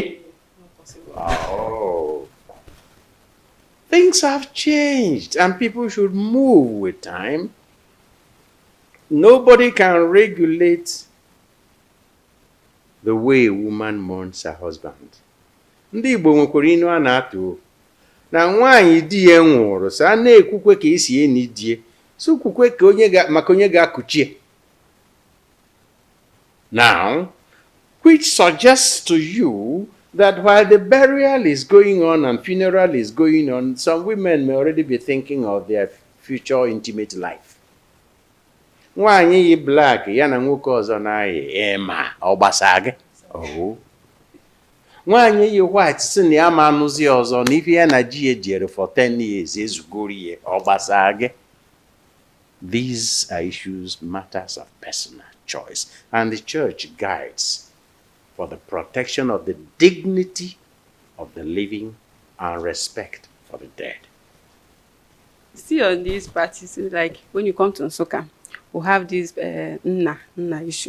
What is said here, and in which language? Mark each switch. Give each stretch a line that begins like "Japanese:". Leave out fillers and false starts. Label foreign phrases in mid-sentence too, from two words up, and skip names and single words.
English: Not possible. Oh. Things have changed and people should move with time. Nobody can regulate the way a woman mourns her husband.
Igbo: Ndị Igbo nwekwara inu a na-atụ na nwaanyị di ya nwụrụ, so a na-ekwukwe ka esi eni die, so kwukwe ka maka onye ga-akụchie.
English: Now, which suggests to you that while the burial is going on and funeral is going on, some women may already be thinking of their future intimate life.
Igbo: Nwaanyị yi black ya na nwoke ọzọ na-ayị ema ọ gbasa gị.
English: Oh.
Igbo: Nwaanyị yi white si na ya ma anụzi ọzọ na ife ya na ji ejere
English: for 10 years
Igbo: ezugoro ihe ọ gbasa gị.
English: These are issues, matters of personal choice, and the church guides for the protection of the dignity of the living and respect for the dead. See on these practices, like when you come to Nsukka, we have this Nna issue.